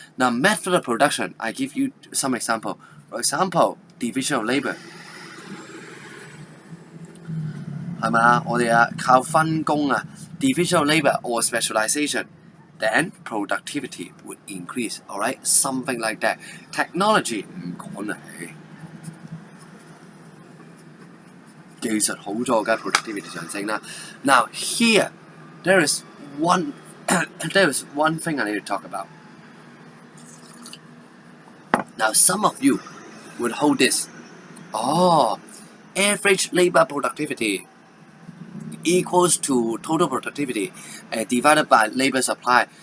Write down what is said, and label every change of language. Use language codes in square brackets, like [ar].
[en] Now, method of production, I give you some example. For example, division of labor. [yue] 係嘛？我哋啊靠分工啊 ， [en] division of labor or specialization, [yue] then productivity would increase. [en] All right, something like that. [yue] Technology 唔講啦，技術好咗嘅 productivity 上升啦。 [en] Now here, there is one thing I need to talk about. Now, some of you would hold this. Oh, average labor productivity equals to total productivity divided by labor supply.